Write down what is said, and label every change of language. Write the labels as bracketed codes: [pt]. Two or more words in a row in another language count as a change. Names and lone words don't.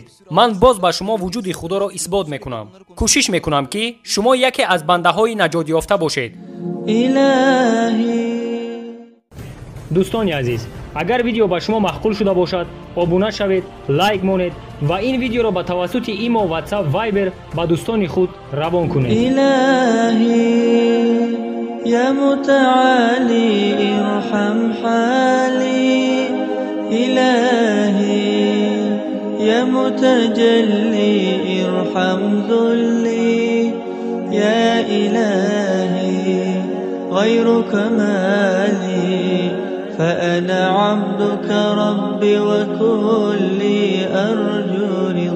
[tg] ман боз ба шумо вуҷуди худоро исбот мекунам. кӯшиш мекунам ки шумо яке аз бандаҳои наҷотёфта бошед. дӯстони азиз, агар видео ба шумо маъқул шуда бошад, обуна шавед, лайк монед ва ин видеоро ба тавассути имо, WhatsApp, Viber ба дӯстони худ равон кунед. [ar] يا متعالي ارحم حالي إلهي يا متجلي ارحم ذلي يا إلهي غيرك مالي فأنا عبدك ربي وكلي أرجو